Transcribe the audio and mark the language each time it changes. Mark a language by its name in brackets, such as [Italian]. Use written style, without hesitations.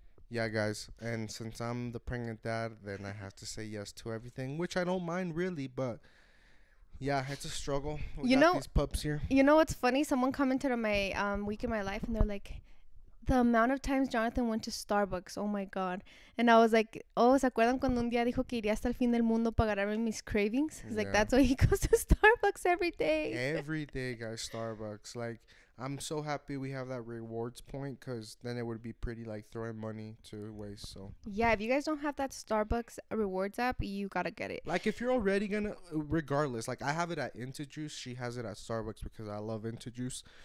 [English] Yeah, guys, and since I'm the pregnant dad, then I have to say yes to everything, which I don't mind really, but yeah, it's a struggle. We got these pups here. You know what's funny? Someone commented on my week in my life, and they're like, the amount of times Jonathan went to Starbucks, oh my god. And I was like, oh, [Spanish] ¿se acuerdan cuando un día dijo que iría hasta el fin del mundo para agarrarme mis cravings? [English] It's like, that's why he goes to Starbucks every day. Every day, guys, Starbucks. Like, I'm so happy we have that rewards point, because then it would be pretty like throwing money to waste. So yeah, if you guys don't have that Starbucks rewards app, you gotta get it. like, if you're already gonna, regardless, like I have it at Juice, she has it at Starbucks because I love Juice.